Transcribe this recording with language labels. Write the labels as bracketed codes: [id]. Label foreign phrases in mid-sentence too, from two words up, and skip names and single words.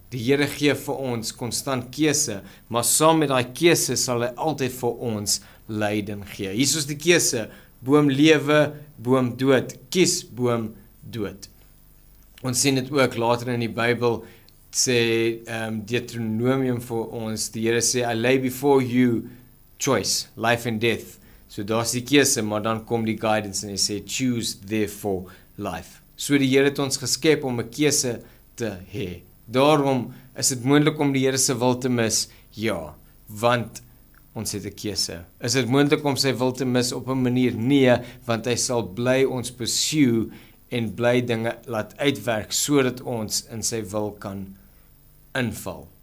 [af] Die Here gee vir ons konstant keuse, maar saam met daai keuse sal hy altyd vir ons leiding gee. Hier is die keuse: boom lewe, boom dood. Kies boom dood. Ons sien dit ook later in die Bybel, sê Deuteronomium vir ons, die Here sê, [en] I lay before you choice, life and death. [af] So daar's die keuse, maar dan kom die guidance en hy sê, [en] choose therefore life. [af] So die Here het ons geskep om 'n keuse te hê. Daarom is dit moontlik om die Here se wil te mis, ja, want ons het 'n keuse. Is dit moontlik om sy wil te mis op 'n manier? Nee, want hy sal bly ons pursue en bly dinge laat uitwerk sodat ons in sy wil kan inval.